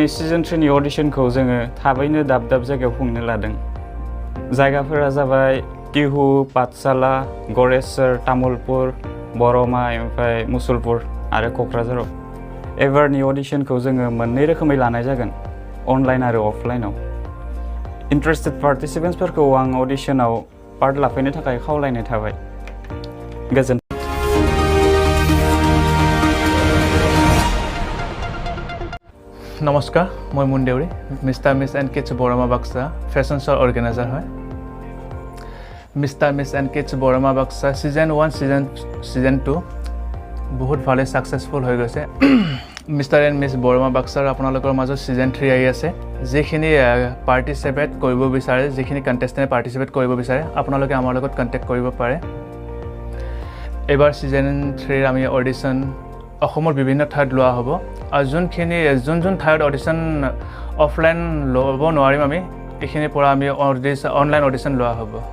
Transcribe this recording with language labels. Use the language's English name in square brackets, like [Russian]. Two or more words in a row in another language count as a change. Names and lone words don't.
[Bodo] सिजन 3 नि अडिशनखौ जोङो थाबैनो दाब दाब जायगायाव खुंनो लादों जायगाफोरा जाबाय टिहु पाठशाला गरेसर तामुलपुर बरमा ओमफ्राय मुसलपुर आरो क'क्राझाराव एबारनि अडिशनखौ जोङो मोननै रोखोमै लानाय जागोन अनलाइन आरो अफलाइनाव [English] interested participants [Bodo] आं अडिशनाव पार्ट लाफैनो थाखाय खावलायनाय थाबाय गोजोन [Assamese] নমস্কাৰ মই মুনদেউৰী মিষ্টাৰ মিছ এণ্ড কিডছ বৰমা বাক্সা ফেশ্বন শ্ব'ৰ অৰ্গেনাইজাৰ হয় মিষ্টাৰ মিছ এণ্ড কিডছ বৰমা বাক্সা ছিজন 1 ছিজন 2 বহুত ভালে ছাকচেছফুল হৈ গৈছে মিষ্টাৰ এণ্ড মিছ বৰমা বাক্সাৰ আপোনালোকৰ মাজত ছিজন 3 আহি আছে যিখিনি পাৰ্টিচিপেট কৰিব বিচাৰে যিখিনি কণ্টেষ্টেণ্টে পাৰ্টিচিপেট কৰিব বিচাৰে আপোনালোকে আমাৰ লগত কণ্টেক্ট কৰিব পাৰে এবাৰ ছিজন 3 আমি অডিশ্যন অসমৰ বিভিন্ন ঠাইত লোৱা হ'ব আৰু যোন ঠাইত অডিশ্যন অফলাইন ল'ব নোৱাৰিম আমি এইখিনিৰ পৰা আমি অনলাইন অডিশ্যন লোৱা হ'ব